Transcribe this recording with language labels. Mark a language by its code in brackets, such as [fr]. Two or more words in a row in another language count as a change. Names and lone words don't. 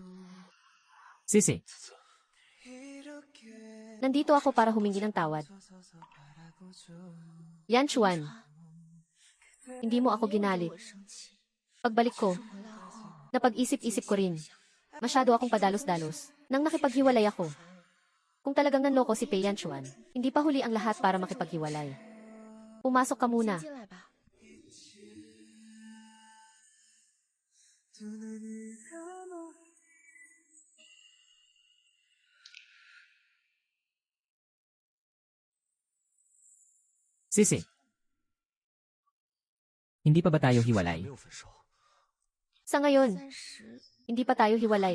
[tl] Sisi, [ko] 이렇게 [tl] Nandito ako para humingi ng tawad. [ko] 서서 바라보죠. [tl] Yanshuan, hindi mo ako ginalit. Pagbalik ko, napag-isip-isip ko rin. Masyado akong padalos-dalos nang nakipaghiwalay ako. Kung talagang nanloko si Pei Yanshuan, hindi pa huli ang lahat para makipaghiwalay. Pumasok ka muna. [zh] 进来吧。 [ko] 두 눈을 감아 [tl] Sisi. Hindi pa ba tayo hiwalay? [zh] 没有分手， [tl] Sa ngayon, 30 hindi pa tayo hiwalay.